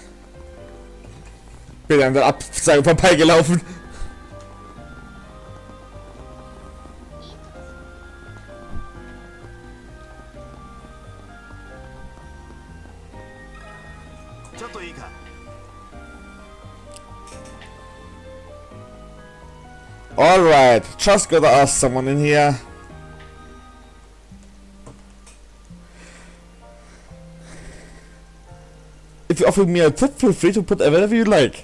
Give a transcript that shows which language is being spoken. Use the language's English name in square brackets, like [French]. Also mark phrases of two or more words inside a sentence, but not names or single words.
[German] Bin an der Absage vorbeigelaufen. [Japanese] ちょっといいか。 [English] Alright, just gotta ask someone in here. If you offer me a tip, feel free to put whatever you like.